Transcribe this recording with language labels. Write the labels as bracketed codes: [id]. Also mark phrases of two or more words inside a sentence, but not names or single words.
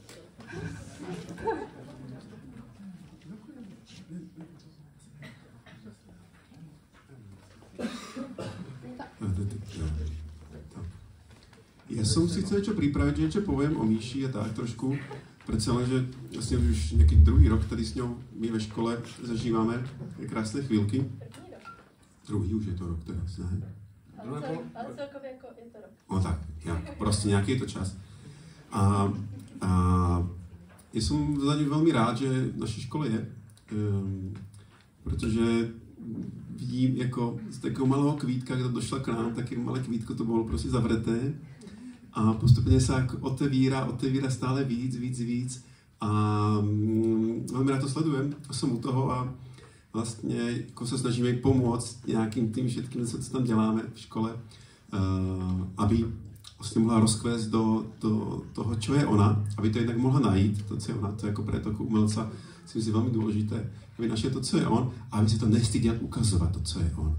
[sk] Ja som si chcel niečo pripraviť, že niečo poviem o Míši a tak trošku. Predsa len, že vlastne už nejaký druhý rok [cs] tady s ňou my ve škole zažíváme [sk] krásne chvíľky. Druhý už je to rok teraz, ne? [cs] Ale celkově jako je to rok. No tak, prostě nějaký je to čas. [sk] A ja som za ňu veľmi rád, že v našej škole je, [cs] protože vidím jako z takového malého kvítka, kdo došla k nám, taky malé kvítko to bylo prostě zavřeté a postupně se otevírá stále víc a velmi rád to sledujem a jsem u toho a vlastně jako se snažíme jí pomoct nějakým tím všetkým, co tam děláme v škole, aby vlastně mohla rozkvést do toho, čo je ona, aby to jednak mohla najít, to, co je ona, to je jako pro toho umelca si myslím velmi důležité, aby našel to, co je on, a aby si to nestyděl ukazovat, to, co je on.